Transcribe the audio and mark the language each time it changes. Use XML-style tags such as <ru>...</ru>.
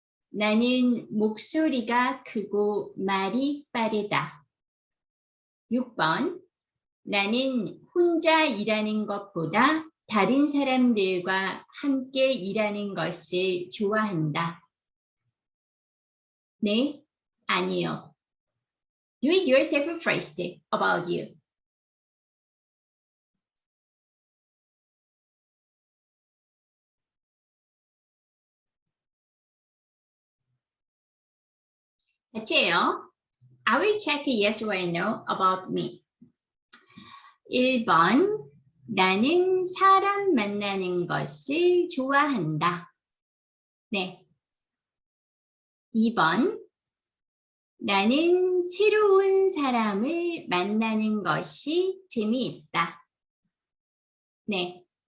<ko>나는 목소리가 크고 말이 빠르다. 6번. 나는 혼자 일하는 것보다 다른 사람들과 함께 일하는 것을 좋아한다. 네, 아니요.</ko> <en>Do it yourself first about you.</en> <ko>같이요.</ko> <en>I will check yes or no about me.</en> <ko>1번. 나는 사람 만나는 것을 좋아한다. 네. 2번. 나는 새로운 사람을 만나는 것이 재미있다. 네.</ko>